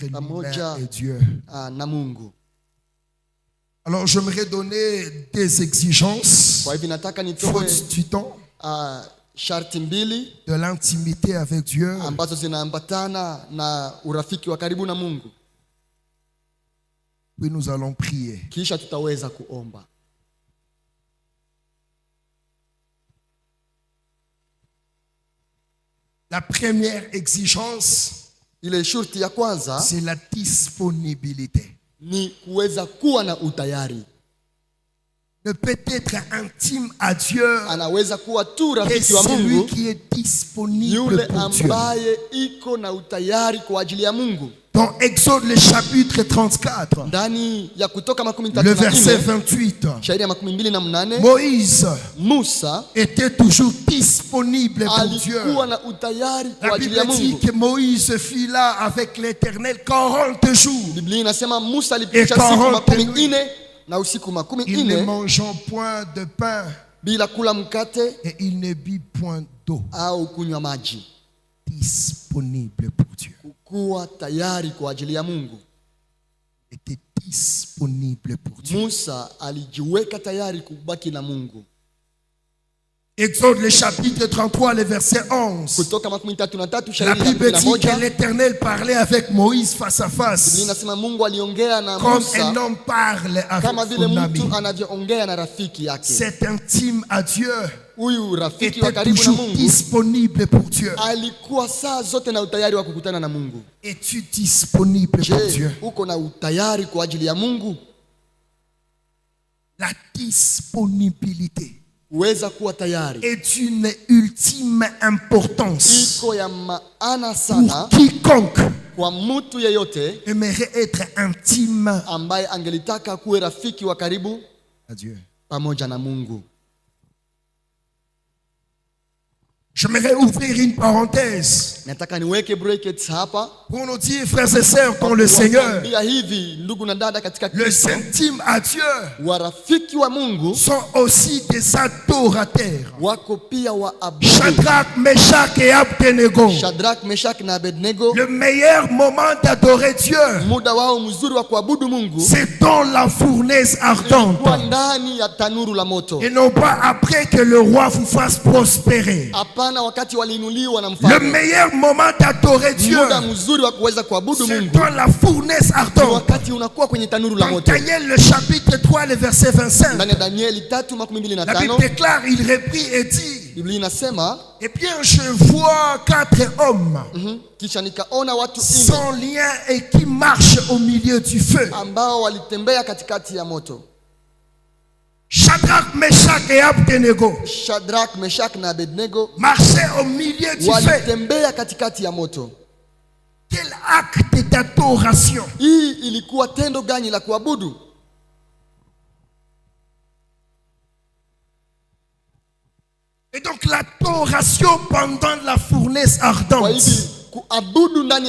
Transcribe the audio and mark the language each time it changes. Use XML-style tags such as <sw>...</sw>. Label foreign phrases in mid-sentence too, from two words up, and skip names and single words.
<sw>Pamoja.</sw> <fr>l'humain et Dieu.</fr> <sw>na Mungu.</sw> <fr>Alors j'aimerais donner des exigences,</fr> <sw>Kwa hivyo nataka nitoe</sw> <fr>faute du temps,</fr> <sw>sharti mbili</sw> <fr>de l'intimité avec Dieu.</fr> <sw>ambazo zinaambatana na urafiki wa karibu na Mungu,</sw> <fr>Puis nous allons prier.</fr> <sw>kisha tutaweza kuomba.</sw> <fr>La première exigence,</fr> <sw>Ile shurti ya kwanza</sw> <fr>c'est la disponibilité.</fr> <sw>ni kuweza kuwa na utayari.</sw> <fr>Ne peut être intime à Dieu</fr> <sw>Anaweza kuwa tu</sw> <fr>que</fr> <sw>rafiki wa</sw> <fr>celui</fr> <sw>Mungu</sw> <fr>qui est disponible</fr> <sw>yule</sw> <fr>pour Dieu.</fr> <sw>ambaye iko na utayari kwa ajili ya Mungu.</sw> <fr>Dans Exode le chapitre 34,</fr> <sw>Ndani ya Kutoka</sw> <fr>le verset 34 28,</fr> <sw>shairi ya 28,</sw> <fr>Moïse</fr> <sw>Musa</sw> <fr>était toujours disponible pour Dieu.</fr> <sw>alikuwa na utayari</sw> <fr>La</fr> <sw>kwa ajili ya</sw> <fr>Bible dit</fr> <sw>Mungu.</sw> <fr>que Moïse fut là avec l'Éternel 40 jours.</fr> <sw>Biblia inasema Musa alipitisha</sw> <fr>Et</fr> <sw>siku 40 40 na usiku</sw> <fr>Il ne</fr> <sw>40</sw> <fr>mangeant point de pain</fr> <sw>bila kula mkate</sw> <fr>et il ne but point d'eau.</fr> <sw>au kunywa maji.</sw> <fr>Disponible pour Dieu.</fr> <sw>Kuwa tayari kwa ajili ya Mungu.</sw> <fr>Était disponible pour Dieu.</fr> <sw>Musa alijiweka tayari kubaki na Mungu.</sw> <fr>Exode le chapitre 33, le verset 11.</fr> <sw>Kutoka 33</sw> <fr>La</fr> <sw>shairi ya</sw> <fr>Bible dit que</fr> <sw>11,</sw> <fr>l'Éternel parlait avec Moïse face à</fr> <sw>Biblia</sw> <fr>face,</fr> <sw>inasema Mungu aliongea na</sw> <fr>comme un</fr> <sw>Musa</sw> <fr>homme parle</fr> <sw>kama</sw> <fr>avec</fr> <sw>vile</sw> <fr>son ami.</fr> <sw>mtu anavyoongea na rafiki yake.</sw> <fr>Cet intime à Dieu</fr> <sw>Huyu rafiki wa</sw> <fr>était</fr> <sw>karibu na</sw> <fr>toujours</fr> <sw>Mungu</sw> <fr>disponible pour Dieu.</fr> <sw>alikuwa saa zote na utayari wa kukutana na Mungu.</sw> <fr>Es-tu disponible pour</fr> <sw>Je,</sw> <fr>Dieu?</fr> <sw>uko na utayari kwa ajili ya Mungu?</sw> <fr>La disponibilité</fr> <sw>Uweza kuwa tayari</sw> <fr>est d'une ultime importance</fr> <sw>iko ya maana</sw> <fr>pour</fr> <sw>sana</sw> <fr>quiconque</fr> <sw>kwa mtu yeyote</sw> <fr>aimerait être intime</fr> <sw>ambaye angelitaka kuwe rafiki wa karibu</sw> <fr>à Dieu.</fr> <sw>pamoja na Mungu.</sw> <fr>J'aimerais ouvrir une parenthèse</fr> <sw>Nataka niweke brackets hapa</sw> <fr>pour nous dire, frères et sœurs, dans le Seigneur,</fr> <sw>kuambia hivi, ndugu na dada katika</sw> <fr>les</fr> <sw>Kristo,</sw> <fr>intimes à Dieu</fr> <sw>warafiki wa Mungu</sw> <fr>sont aussi des adorateurs.</fr> <sw>wako pia waabudu.</sw> <fr>Shadrach, Meshach et Abednego.</fr> <sw>Shadrach, Meshach na Abednego,</sw> <fr>Le meilleur moment d'adorer Dieu,</fr> <sw>muda wao mzuri wa kuabudu Mungu</sw> <fr>c'est dans la fournaise ardente.</fr> <sw>kwa ndani ya tanuru la moto,</sw> <fr>Et non pas après que le roi vous fasse prospérer.</fr> <sw>hapana wakati waliinuliwa na</sw> <fr>Le</fr> <sw>mfalme.</sw> <fr>meilleur moment d'adorer Dieu,</fr> <sw>Muda mzuri wa kuweza kuabudu</sw> <fr>c'est</fr> <sw>Mungu</sw> <fr>dans la fournaise</fr> <sw>ni</sw> <fr>ardente.</fr> <sw>wakati unakuwa kwenye tanuru la</sw> <fr>Dans</fr> <sw>moto.</sw> <fr>Daniel, le chapitre 3, le verset 25,</fr> <sw>Ndani ya Danieli</sw> <fr>la Bible</fr> <sw>3:25</sw> <fr>déclare, il reprit et dit,</fr> <sw>Biblia inasema</sw> <fr>eh bien, je vois 4 hommes</fr> <sw>kisha nikaona watu 4</sw> <fr>sans lien et qui marchent au milieu du feu.</fr> <sw>ambao walitembea katikati ya moto.</sw> <fr>Shadrach, Meshach et Abednego</fr> <sw>Shadrach, Meshach na Abednego</sw> <fr>marchaient au milieu du feu.</fr> <sw>walitembea katikati ya moto.</sw> <fr>Quel acte d'adoration!</fr> <sw>Hii ilikuwa tendo gani la kuabudu?</sw> <fr>Et donc l'adoration pendant la fournaise</fr> <sw>Kwa</sw> <fr>ardente,</fr> <sw>hivi kuabudu ndani ya</sw>